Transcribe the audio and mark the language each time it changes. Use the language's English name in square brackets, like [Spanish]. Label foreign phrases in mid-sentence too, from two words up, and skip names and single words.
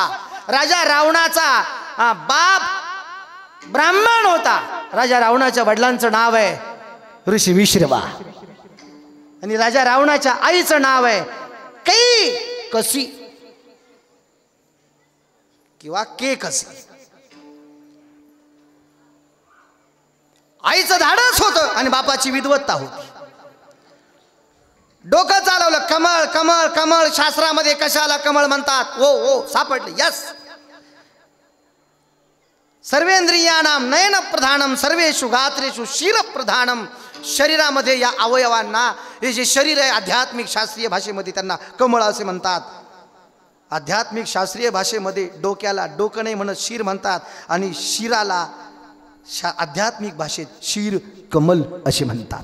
[Marathi] राजा रावणाचा बाप ब्राह्मण होता. राजा रावणाच्या वडिलांचं नाव आहे ऋषी विश्रवा आणि राजा रावणाच्या आईचं नाव आहे कै कसी किंवा के कसी. आईचं धाडस होतं आणि बापाची विद्वत्ता होती. डोकं चालवलं. कमळ कमळ कमळ. शास्त्रामध्ये कशाला कमळ म्हणतात. ओ सापडले. यस. [Sanskrit] सर्वेंद्रियाणाम नयन प्रधानम सर्वेषु गात्रेषु शिर प्रधानम. [Marathi] शरीरामध्ये या अवयवांना, हे जे शरीर आहे आध्यात्मिक शास्त्रीय भाषेमध्ये त्यांना कमळ असे म्हणतात. आध्यात्मिक शास्त्रीय भाषेमध्ये डोक्याला डोकं नाही म्हणत शिर म्हणतात आणि शिराला आध्यात्मिक भाषेत शिर कमल असे म्हणतात.